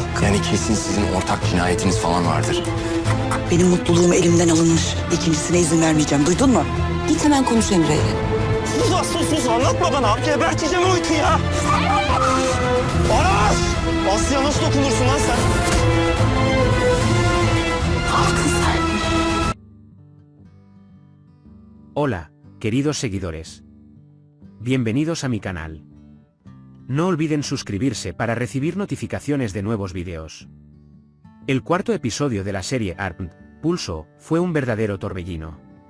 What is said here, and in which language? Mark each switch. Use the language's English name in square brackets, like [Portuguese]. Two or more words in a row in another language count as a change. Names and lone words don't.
[Turkish] Yani kesin sizin ortak cinayetiniz falan vardır. Benim mutluluğum elimden alınmış. İkincisine izin vermeyeceğim. Duydun mu? Git hemen konuş Emre'yle. Sus Aslı sus anlatma bana. Geberteceğim o iti ya. Aras! Aslı'ya nasıl dokunursun lan sen? [Spanish] Hola, queridos seguidores. Bienvenidos a mi canal. No olviden suscribirse para recibir notificaciones de nuevos videos. El cuarto episodio de la serie Armed, Pulso, fue un verdadero torbellino.